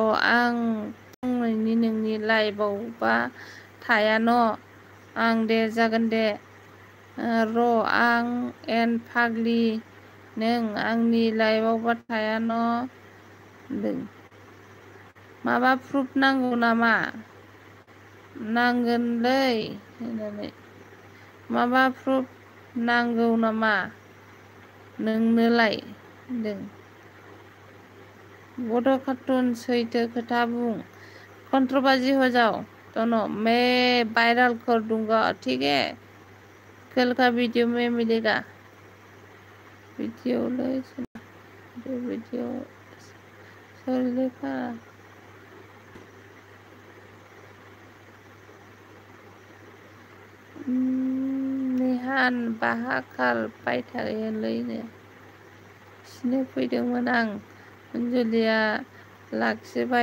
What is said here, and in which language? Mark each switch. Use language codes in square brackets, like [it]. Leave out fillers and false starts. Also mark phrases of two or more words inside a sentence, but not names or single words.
[brx] आं फुंनि नोंनि लाइभआवबा थाया न' आं दे जागोन दे र' आं एन फाग्लि नों आंनि लाइभआवबा थाया न' होनदों माबा प्रुफ नांगौ नामा नांगोनलै होननानै माबा प्रुफ नांगौ नामा नोंनोलाय होनदों बड' कार्टुन सैथो खोथा बुं कंट्रोबाजी [hi] हो जाओ दोनों मैं वायरल कर दूंगा ठीक है कल का वीडियो में मिलेगा वीडियो [brx] सोलेखा निहान बाहाखाल बायथायोलैनो खिनो फैदोंमोन आं अनजुलिया लाखिबाय